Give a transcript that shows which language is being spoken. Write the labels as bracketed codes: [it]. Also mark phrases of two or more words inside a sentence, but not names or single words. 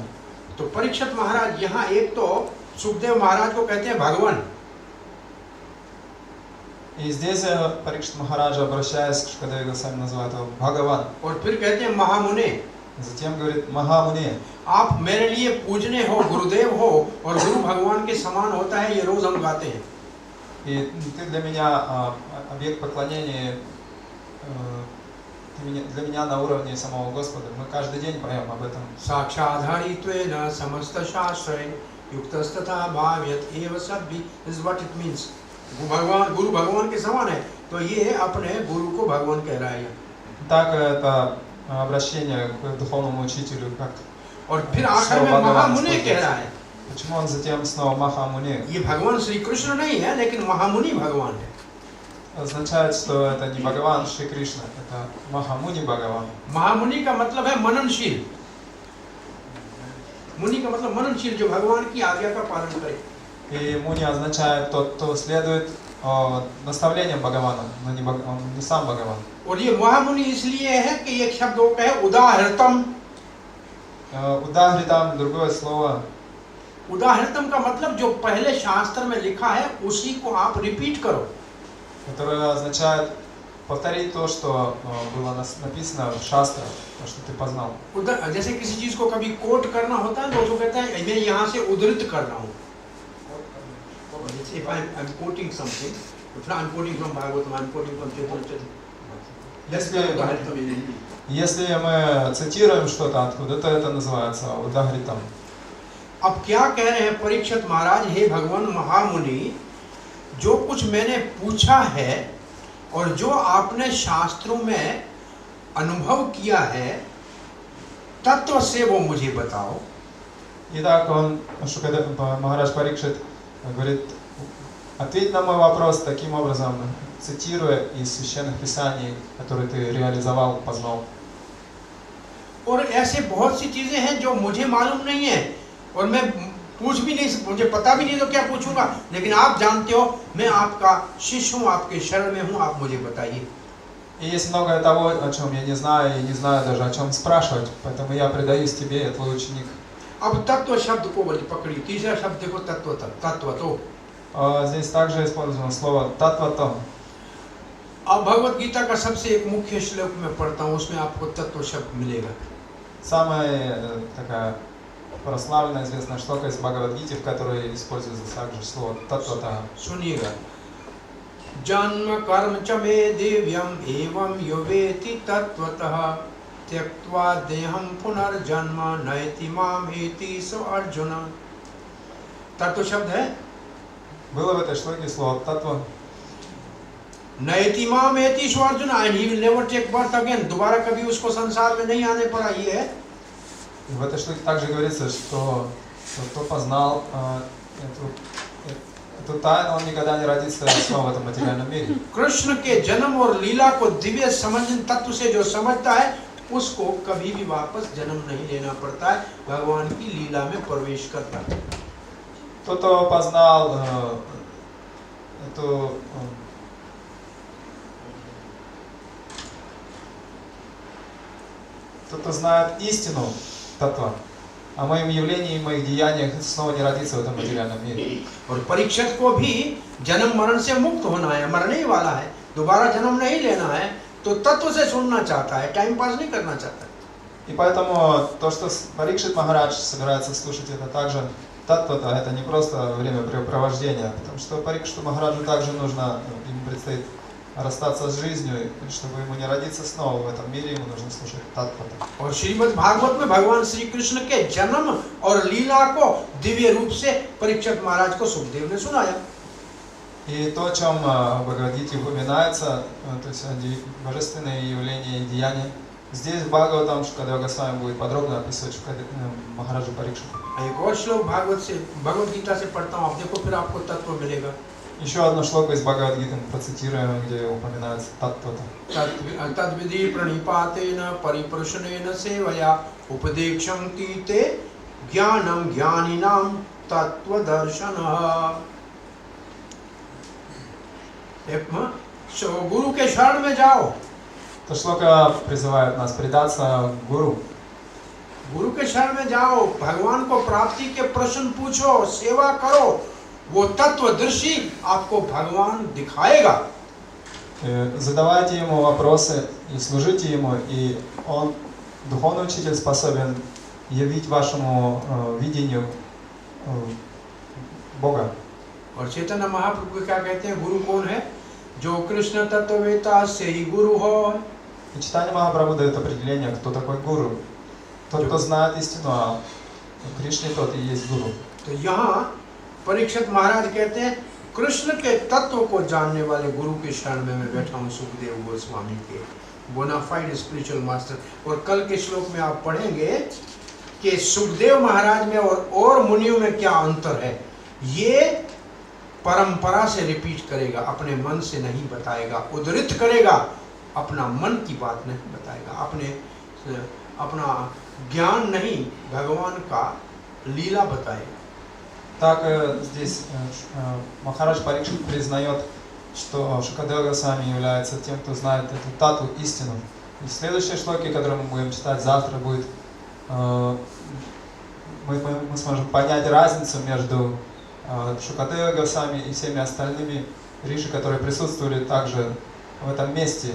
[hi] तो परीक्षित महाराज यहाँ एक तो सुखदेव महाराज को कहते हैं भगवान, [ru] И здесь Парикшит Махараджа, обращаясь к Шукадеве Госвами, называет его Бхагаван. [hi] और फिर कहते हैं महामुने, [ru] Затем говорит Махамуни, [hi] आप मेरे लिए पूजने हो, गुरुदेव हो और गुरु भगवान के समान होता है, ये रोज हम गाते हैं। [ru] и ты для меня объект поклонения, для меня на уровне самого Господа. Мы каждый день поем об этом. [sa] साक्षाधारित्वेन समस्त शास्त्रे युक्तस्तथा भाव्यत एव सद्भि, [en] is what it means. [hi] गुरु भगवान के समान है, तो ये अपने गुरु को भगवान कह रहा है। [ru] Так это обращение к духовному учителю, как [hi] और फिर आखिर में महामुनि कह रहा है। [ru] Почему он затем снова Махамуни? [hi] ये भगवान श्री कृष्ण नहीं है, लेकिन महामुनि भगवान है। [ru] Означает, что это не Бхагаван Шри Кришна, это Махамуни Бхагаван. [hi] महामुनि का मतलब है मननशील। मुनि का मतलब मननशील, जो भगवान की आज्ञा का पालन करे। [ru] И Муни означает тот, кто следует наставлениям Бхагавана, но он не сам Бхагаван. [hi] और ये महामुनि इसलिए है कि एक शब्द वो कहे उदाहृतम। [ru] Удахритам, другое слово. [hi] उदाहृतम का मतलब जो पहले शास्त्र में लिखा है उसी को आप रिपीट करो। [ru] Которое означает повторить то, что было написано в шастрах, то, что ты познал. [hi] जैसे किसी चीज को कभी कोट करना होता है तो उसको कहते हैं मैं यहाँ से उद्धृत कर रहा हूँ। [en] If I'm quoting something, I'm quoting from Bhagavatam, I'm quoting from Chaitanya. [ru] Если мы цитируем что-то откуда-то, это называется удахритам. [hi] अब क्या कह रहे हैं परीक्षित महाराज, हे भगवान महामुनि, जो कुछ मैंने पूछा है और जो आपने शास्त्रों में अनुभव किया है, तत्व से वो मुझे बताओ। [ru] Итак, Махарадж Парикшит говорит, ответь на мой вопрос таким образом, цитируя из священных писаний, которые ты реализовал, познал. [hi] और ऐसे बहुत सी चीजें हैं जो मुझे मालूम नहीं है और मैं पूछ भी नहीं, मुझे पता भी नहीं तो क्या पूछूंगा, लेकिन आप जानते हो, मैं आपका शिष्य हूँ, आपके शरण में हूँ, आप मुझे बताइए। [ru] И есть многое того, о чем я не знаю, и не знаю даже о чем спрашивать, поэтому я предаюсь тебе, я твой ученик. [hi] अब तत्व शब्द को पकड़ी, तीसरा शब्द देखो तत्व तो। [ru] Здесь также использовано слово татвато. [hi] अब भगवत गीता का सबसे एक मुख्य श्लोक में पढ़ता हूँ, उसमें आपको तत्व शब्द मिलेगा। [ru] Самая такая прославленная, известная штука из Бхагавад-гиты, в которой используется также слово татвата. [sa] सुनिएगा, जन्म कर्म च मे दिव्यम एवं यो वेति तत्वतः त्यक्त्वा देहं पुनर्जन्म नयति माम एति स अर्जुन। [hi] तत्व शब्द है, [ru] Было в этой шлоке слово татва. [sa] नयति माम एति स अर्जुन, [en] and he will never take birth again, [hi] दोबारा कभी उसको संसार में नहीं आने पड़ा। ये है, [ru] И в этой шлоке также говорится, что кто познал эту тайну, он никогда не родится снова в этом материальном мире. [hi] कृष्ण के जन्म और लीला को दिव्य समझन तत्व से जो समझता है, उसको कभी भी वापस जन्म नहीं लेना पड़ता है, भगवान की लीला में प्रवेश करता है। [ru] Тот, кто познал эту тот, кто знает истину татва о моем явлении и моих деяниях, снова не родится в этом материальном мире. [hi] और परीक्षक को भी जन्म मरण से मुक्त होना है, मरने ही वाला है, दोबारा जन्म नहीं लेना है, तो तत्व से सुनना चाहता है, [en] time pass [hi] नहीं करना चाहता। [ru] И поэтому то, что Парикшит Махарадж собирается слушать, это также татвата, это не просто времяпрепровождение, потому что Парикшиту Махараджу также нужно, ему предстоит расстаться с жизнью, и чтобы ему не родиться снова в этом мире, ему нужно слушать татвата. [hi] और श्रीमद् भागवत में भगवान श्री कृष्ण के जन्म और लीला को दिव्य रूप से परीक्षक महाराज को सुखदेव ने सुनाया। [ru] И то, о чем в Бхагавад-гите упоминается, то есть божественные явления и деяния, здесь в Бхагаватам Шукадева Госвами будет подробно описывать Махараджу Парикшиту. [hi] एक और श्लोक भगवत गीता से पढ़ता हूँ, आप देखो, फिर आपको तत्व मिलेगा। [ru] Еще одно шлока из Бхагавад-гиты процитируем, где упоминается татвата. [sa] तद्विधि प्रणिपातेन परिप्रश्नेन सेवया उपदेक्षन्ति ते ज्ञानं ज्ञानिनां तत्वदर्शनः। [hi] गुरु के शरण में जाओ। [ru] То шлока призывает нас предаться гуру. [hi] गुरु के शरण में जाओ, भगवान को प्राप्ति के प्रश्न पूछो, सेवा करो, वो तत्वदर्शी आपको भगवान दिखाएगा। [ru] Задавайте ему вопросы и служите ему, и он, духовный учитель, способен явить вашему видению Бога. [hi] और चैतन्य महाप्रभु क्या कहते हैं, गुरु कौन है? जो कृष्ण तत्ववेता से ही गुरु हो। [ru] И Чайтанья Махапрабху дает определение, кто такой гуру. Тот, кто знает истину о Кришне, тот и есть гуру. [hi] तो यहाँ परीक्षित महाराज कहते हैं, कृष्ण के तत्व को जानने वाले गुरु के शरण में मैं बैठा हूँ, सुखदेव गोस्वामी के [en] bonafide spiritual master. [hi] और कल के श्लोक में आप पढ़ेंगे कि सुखदेव महाराज में और मुनियों में क्या अंतर है। ये परंपरा से रिपीट करेगा, अपने मन से नहीं बताएगा, उद्धृत करेगा, अपना मन की बात नहीं बताएगा, अपना ज्ञान नहीं, भगवान का लीला बताएगा। [ru] Так здесь Махарадж Парикшит признает, что Шукадева Госвами является тем, кто знает эту тату, истину. И в следующей шлоке, которую мы будем читать завтра, будет мы сможем понять разницу между Шукадева Госвами и всеми остальными риши, которые присутствовали также в этом месте.